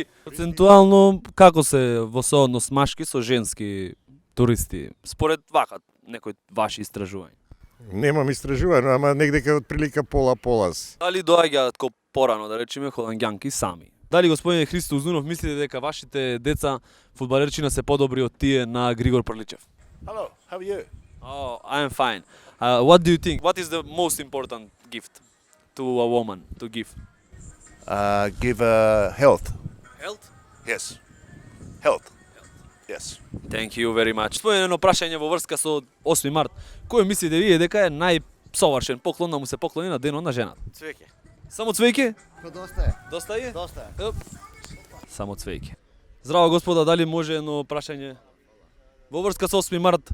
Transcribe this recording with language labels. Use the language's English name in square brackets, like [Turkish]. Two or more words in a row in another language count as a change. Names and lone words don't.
[Macedonian] Процентуално, како се во сооднос машки со женски туристи? Според вака, некои ваши истражувања. Немам истражувано, ама негде од прилика пола-пола. Дали доаѓаат ко порано, да речеме, холанѓанки сами? Дали, господине Христо Узнунов, мислите дека вашите деца фудбалерчина се подобри од тие на Григор Прличев? [English] Hello, how are you? Oh, I'm fine. What do you think? What is the most important gift to a woman to give? Give health. Health? Yes. Health. Yes. Thank you very much. [Macedonian] Тоа е едно прашање во врска со 8 март. Кој мислите вие дека е најсовршен поклон да му се поклони на денот на жената? Цвеќе. Само цвеќе? Доста е. Доста е? Доста е. Само цвеќе. Здраво господа, дали може едно прашање во врска со 8 март?